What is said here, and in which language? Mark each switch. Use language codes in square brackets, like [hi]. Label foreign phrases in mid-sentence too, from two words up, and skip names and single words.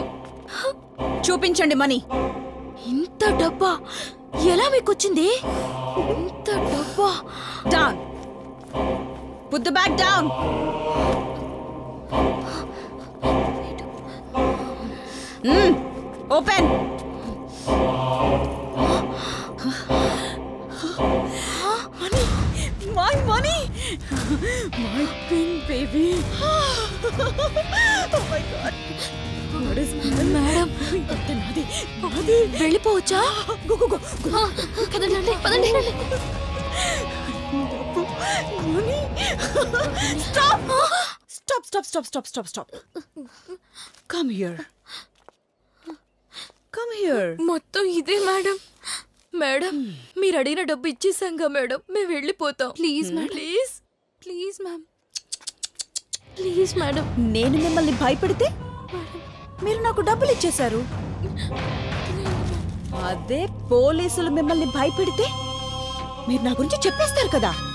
[te] చూపించండి మనీ. ఇంత డబ్బా ఎలా మీకు వచ్చింది? ఇంత డబ్బా. [en] Down. Put the bag down. [te] ఓపెన్. [en] My money! My pin, baby! Oh my God! What is [te] మేడం వెళ్ళిపోవచ్చా? [en] Go, go, go! [te] పదండి పదండి. [en] Money! Stop! Stop, stop, stop, stop, stop, stop. Come here. Come here. [te] మొత్తం ఇదే మేడం. మేడం మీరు అడిగిన డబ్బు ఇచ్చేసాంగా మేడం. మేము వెళ్ళిపోతాం. [en] Please madam. Please please ma'am. Please madam. [te] నేను మిమ్మల్ని భయపెడితే మీరు నాకు డబ్బులు ఇచ్చేశారు. అదే పోలీసులు మిమ్మల్ని భయపెడితే మీరు నా గురించి చెప్పేస్తారు కదా.